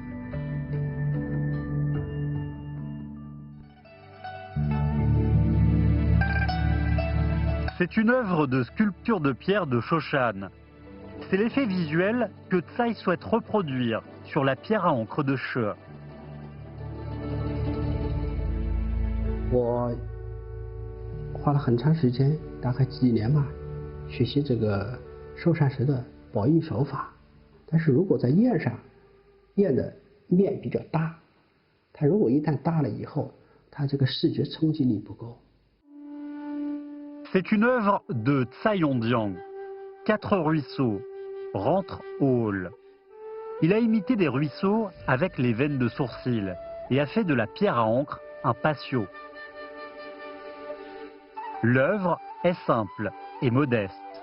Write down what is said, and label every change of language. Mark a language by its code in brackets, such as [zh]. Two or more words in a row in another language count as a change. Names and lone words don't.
[fr] C'est une œuvre de sculpture de pierre de Shoshan. C'est l'effet visuel que Tsai souhaite reproduire sur la pierre à encre de She. [zh] 我花了很长时间，大概几年嘛，学习这个寿山石的宝印手法。但是如果在砚上，砚的面比较大，它如果一旦大了以后，它这个视觉冲击力不够。 [fr] C'est une œuvre de Tsai Yondiang. 4 ruisseaux rentrent au hall. Il a imité des ruisseaux avec les veines de sourcils et a fait de la pierre à encre un patio. L'œuvre est simple et modeste.